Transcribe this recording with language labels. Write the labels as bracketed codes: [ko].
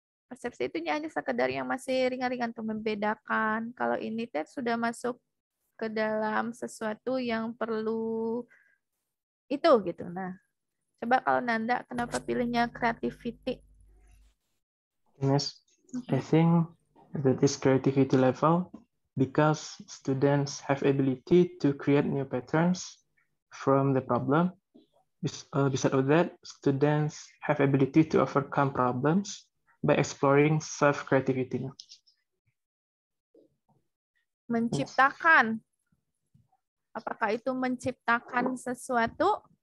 [id] Persepsi itu hanya sekedar yang masih ringan-ringan untuk membedakan. Kalau ini sudah masuk ke dalam sesuatu yang perlu itu gitu. Nah, coba kalau Nanda kenapa pilihnya creativity? [en] Miss, I think that is creativity level because students have ability to create new patterns from the problem. Besides of that, students have ability to overcome problems by exploring self-creativity. [id] Menciptakan. Apakah itu menciptakan sesuatu?